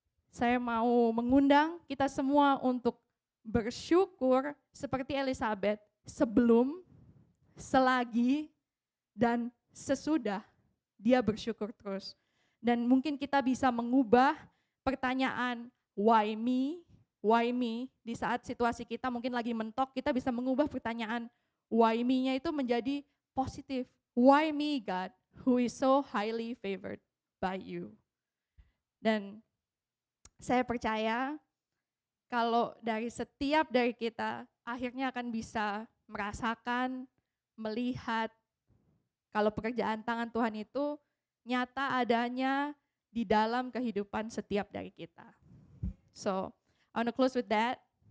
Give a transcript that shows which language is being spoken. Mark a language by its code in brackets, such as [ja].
[id] Saya mau mengundang kita semua untuk bersyukur seperti Elizabeth sebelum, selagi, dan sesudah dia bersyukur terus. Dan mungkin kita bisa mengubah pertanyaan why me di saat situasi kita mungkin lagi mentok, kita bisa mengubah pertanyaan why me-nya itu menjadi positif. [en] Why me God who is so highly favored by you. [id] Dan saya percaya kalau dari setiap dari kita akhirnya akan bisa merasakan, melihat kalau pekerjaan tangan Tuhan itu nyata adanya di dalam kehidupan setiap dari kita. [en] So, I want to close with that.